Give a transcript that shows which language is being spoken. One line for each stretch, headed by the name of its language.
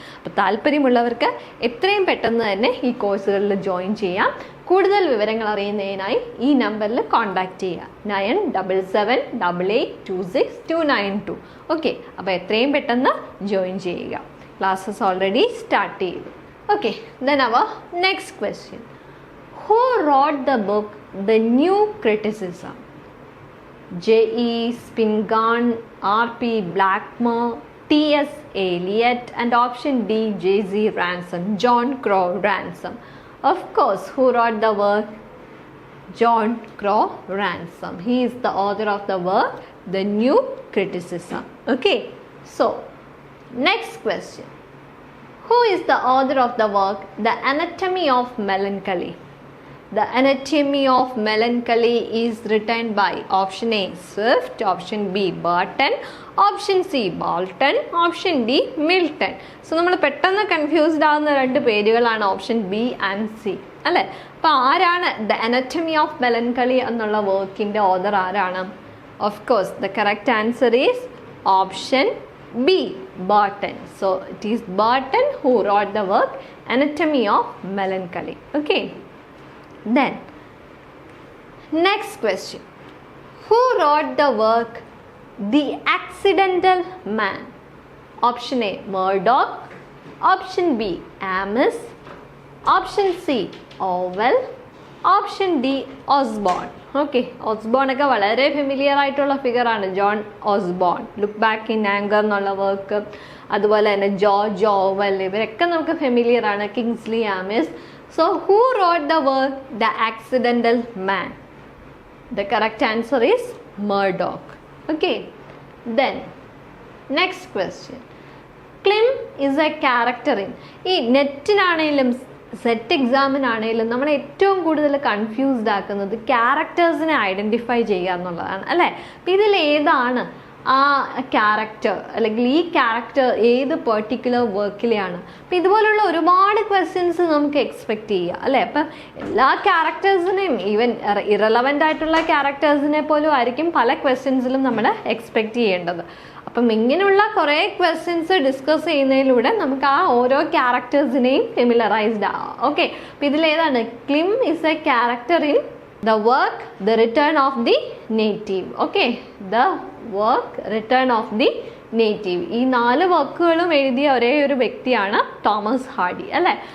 Malayalam: അപ്പോൾ താല്പര്യമുള്ളവർക്ക് എത്രയും പെട്ടെന്ന് തന്നെ ഈ കോഴ്സുകളിൽ ജോയിൻ ചെയ്യാം. കൂടുതൽ വിവരങ്ങൾ അറിയുന്നതിനായി ഈ നമ്പറിൽ കോൺടാക്റ്റ് ചെയ്യുക 9788282629. ഓക്കെ, അപ്പോൾ എത്രയും പെട്ടെന്ന് ജോയിൻ ചെയ്യുക. ക്ലാസ്സസ് ഓൾറെഡി സ്റ്റാർട്ട് ചെയ്തു.
English: Okay, then അവർ next question. Who wrote the book The New Criticism? J.E. Spingarn, R.P. Blackmore, T.S. Eliot, and option D, J.Z. Ransom, John Crow Ransom. Of course, who wrote the work? John Crow Ransom. He is the author of the work The New Criticism. Okay, so next question. Who is the author of the work The Anatomy of Melancholy? The Anatomy of Melancholy is written by option A, Swift, option B, Burton, option C, Bolton, option D, Milton.
Malayalam: So നമ്മൾ പെട്ടെന്ന് confused ആവുന്ന രണ്ട് പേരുകളാണ് option B and C അല്ലേ. അപ്പോൾ ആരാണ് The Anatomy of Melancholy എന്നുള്ള വർക്കിൻ്റെ ഓഥർ ആരാണ്?
English: Of course the correct answer is option B, Burton. So it is Burton who wrote the work Anatomy of Melancholy. Okay. Then, next question. Who wrote the work The Accidental Man? Option A, Murdoch. Option B, Amis. Option C, Orwell. Option D, Osborne.
Malayalam: Okay, Osborne ഒക്കെ വളരെ familiar ആയിട്ടുള്ള ഫിഗറാണ് John Osborne. Look back in anchor എന്നുള്ള work, അതുപോലെ തന്നെ George Orwell, ഇവരൊക്കെ നമുക്ക് familiar ആണ്. Kingsley ആമിസ്.
English: So who wrote the work The Accidental Man? The correct answer is Murdoch. Okay, then next question. Klim is a character in
Malayalam: ഈ നെറ്റിനാണെങ്കിലും set എക്സാമിനാണെങ്കിലും നമ്മളെ ഏറ്റവും കൂടുതൽ കൺഫ്യൂസ്ഡ് ആക്കുന്നത് ക്യാരക്ടേഴ്സിനെ ഐഡൻറ്റിഫൈ ചെയ്യുക എന്നുള്ളതാണ് അല്ലേ. അപ്പം ഇതിൽ ഏതാണ് ആ ക്യാരക്ടർ, അല്ലെങ്കിൽ ഈ ക്യാരക്ടർ ഏത് പെർട്ടിക്കുലർ വർക്കിലെയാണ്? അപ്പം ഇതുപോലുള്ള ഒരുപാട് ക്വസ്റ്റ്യൻസ് നമുക്ക് എക്സ്പെക്റ്റ് ചെയ്യുക അല്ലേ. അപ്പം എല്ലാ ക്യാരക്ടേഴ്സിനെയും, ഈവൻ ഇറലവൻ്റ് ആയിട്ടുള്ള ക്യാരക്ടേഴ്സിനെ പോലും ആയിരിക്കും പല ക്വസ്റ്റ്യൻസിലും നമ്മൾ എക്സ്പെക്റ്റ് ചെയ്യേണ്ടത്. അപ്പം ഇങ്ങനെയുള്ള കുറേ ക്വസ്റ്റ്യൻസ് ഡിസ്കസ് ചെയ്യുന്നതിലൂടെ നമുക്ക് ആ ഓരോ ക്യാരക്ടേഴ്സിനെയും ഫെമിലറൈസ്ഡ് ആവാം. ഓക്കെ, അപ്പം ഇതിലേതാണ്?
English: Clym is a character in The work The Return of the Native. Okay, The Work Return of the Native.
Malayalam: ഈ 4 വർക്കുകളും എഴുതിയ ഒരേ ഒരു വ്യക്തിയാണ് തോമസ് ഹാർഡി അല്ലേ.